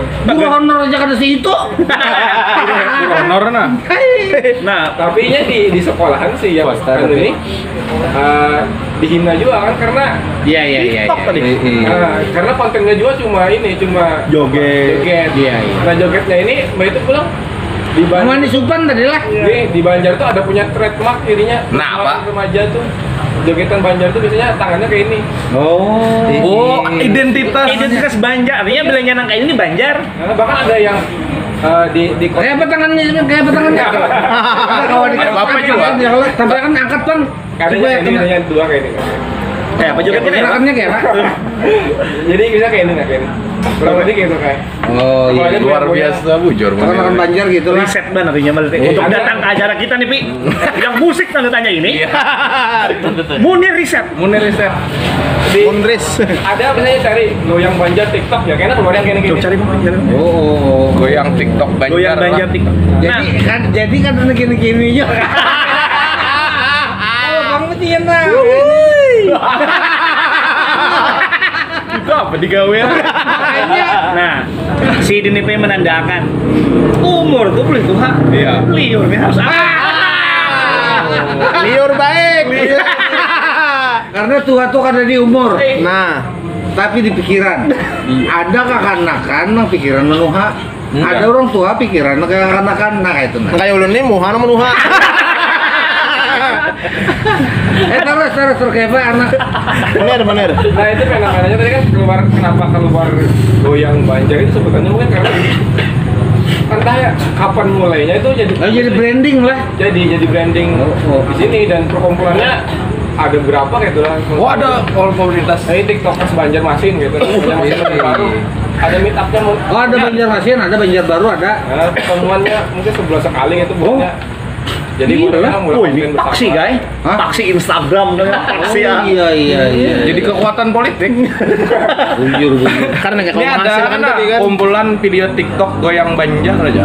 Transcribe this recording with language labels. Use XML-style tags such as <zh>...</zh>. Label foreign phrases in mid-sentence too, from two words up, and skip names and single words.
<id>Gua honor aja kada segitu. Honor nah. Nah, Tapi nya di sekolahan sih ya kan ini dihina juga kan karena Iya. karena kontennya juga cuma joget. Iya. Nah jogetnya ini mbak itu pulang di Mana Supan tadi lah. di Banjar tuh ada punya trademark dirinya. Nah, apa? Remaja tuh jogetan Banjar tuh biasanya tangannya kayak ini. Oh, identitas Banjar. Artinya bilangnya nang kayak ini Banjar. Nah, bahkan ada yang di Kayak apa tangannya? Kalau di Bapak juga. Tapi kan angkat kan. Katanya ini hanya 2 kayak ini. Kayak apa jogetnya ya? Gerakannya kayak apa? Jadi bisa kayak ini nggak kayak ini. Kurang lebih kayak itu kayak. Oh iya. Luar biasa bujur. Orang Banjar gitu lah. Riset banget artinya berarti. Untuk datang ke acara kita nih, Pi. Yang musik tanda tanya ini. Munir riset. Mundris. Ada misalnya cari goyang Banjar TikTok ya kayaknya keluar yang kayak Coba gini. cari Bang. Oh. Goyang TikTok Banjar. Goyang Banjar lah. TikTok. Nah, Jadi kan gini aja. Oh, kamu tian lah. itu apa digawe? Nah, si DNP menandakan umur tuh boleh tuh ha. Iya. Liur nih harus Liur baik. Karena tua tuh ada di umur. Nah, Tapi di pikiran. Ada kekanak-kanak pikiran menuha. Ada orang tua pikiran kekanak-kanak itu. Nah. kayak ulun nih muha nama muha. Terus kayak apa anak? Bener. Nah itu fenomenanya tadi kan kenapa keluar goyang banjar itu sebetulnya mungkin karena entah ya kapan mulainya itu Jadi branding lah. jadi branding di sini dan perkumpulannya ada berapa gitu lah. Oh ada komunitas. Ini tiktokers Banjarmasin gitu. Banjarmasin baru. Ada</id> <en>meet up-</en> <id>nya mau. Oh ada Banjarmasin, ada Banjarbaru ada. Nah, pertemuannya mungkin sebulan sekali itu buatnya. Jadi ini paksi guys. Paksi Instagram dengan paksi ya. Iya. Jadi kekuatan politik. Bujur. Karena Ini ada kan kumpulan video TikTok goyang Banjar aja.</id>